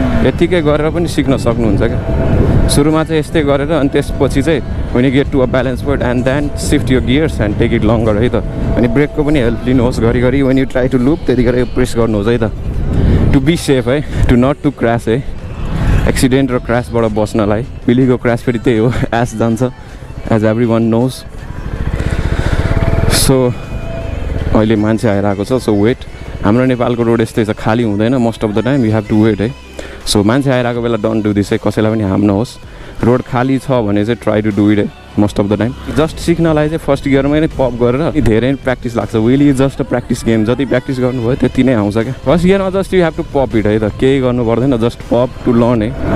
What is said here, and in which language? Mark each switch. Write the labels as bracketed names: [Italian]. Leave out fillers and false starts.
[Nepali] यतिकै गरेर पनि सिक्न सक्नुहुन्छ क्या. सुरुमा चाहिँ यस्तै गरेर अनि त्यसपछि चाहिँ [English] when you get to a balance point and then shift your gears and take it longer [Nepali] है त. अनि ब्रेकको पनि हेल्प लिनुहोस् घरिघरि. [English] when you try to loop [Nepali] त्यतिखेर प्रेस गर्नुहोस् है त. [English] To be safe है, to not to cross है. [Nepali] एक्सिडेन्ट र क्रासबाट बस्नलाई. व्हीलीको क्रास फेरि त्यही हो, एस जान्छ [English] As everyone knows. [Nepali] So अहिले मान्छे आइरहेको छ सो वेट हाम्रो नेपालको रोड यस्तै छ खाली हुँदैन [English] most of the time you have to wait [Nepali] है सो मान्छे आइरहेको बेला [English] don't do this [Nepali] है कसैलाई पनि हार्म नहोस् रोड खाली छ भने चाहिँ [English] try to do it [Nepali] है [English] most of the time [Nepali] just सिक्नलाई चाहिँ फर्स्ट गियरमै नै पप गरेर धेरै प्र्याक्टिस लाग्छ [English] wheelie is just a practice game [Nepali] जति प्र्याक्टिस गर्नुभयो त्यति नै आउँछ क्या first गियरमा [English] just you have to pop it [Nepali] है त केही गर्नु पर्दैन [English] just pop to learn [Nepali] है